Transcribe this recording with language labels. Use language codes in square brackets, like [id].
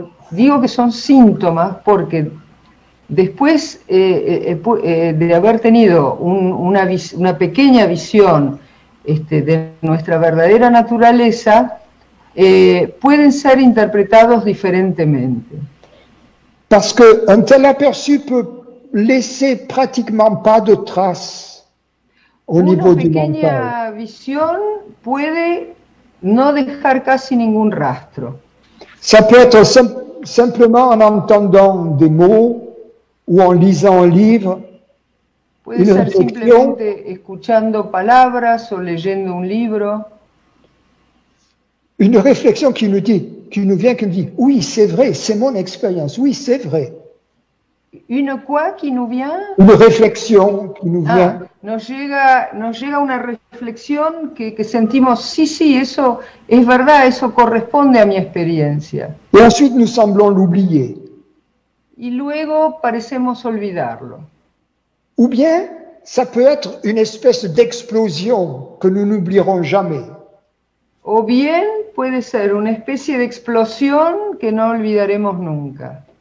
[es] digo que son síntomas porque después de haber tenido una pequeña visión de nuestra verdadera naturaleza, pueden ser interpretados diferentemente. [fr] Parce qu'un tel aperçu peut laisser pratiquement pas de traces au niveau du mental. [es] Una pequeña visión puede no dejar casi ningún rastro. [fr] Ça peut être simplement en entendant des mots ou en lisant un livre, [es] Puede ser simplemente escuchando palabras o leyendo un libro. [fr] Une réflexion qui nous vient, qui nous dit, oui, c'est vrai, c'est mon expérience, oui, c'est vrai. Une quoi qui nous vient? Une réflexion qui nous vient. [es] Nos llega una reflexión que sentimos, sí, eso es verdad, eso corresponde a mi experiencia. [fr] Et ensuite, nous semblons l'oublier. [es] Y luego parecemos olvidarlo. [fr] Ou bien, ça peut être une espèce d'explosion que nous n'oublierons jamais. [es] O bien puede ser una especie de explosión que no olvidaremos nunca.